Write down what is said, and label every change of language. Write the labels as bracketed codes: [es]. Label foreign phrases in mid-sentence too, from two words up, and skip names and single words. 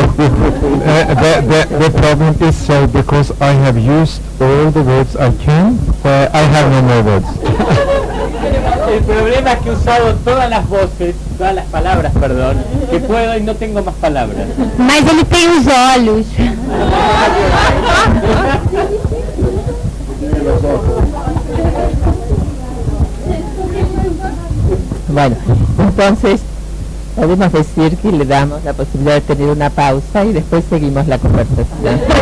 [en] The problem is so because I have used all the words I can, I have no more words. [es] El problema es que he usado todas las voces, todas las palabras, perdón, que puedo y no tengo más palabras. [pt] Mas ele tem os olhos. [es] Bueno, entonces podemos decir que le damos la posibilidad de tener una pausa y después seguimos la conversación.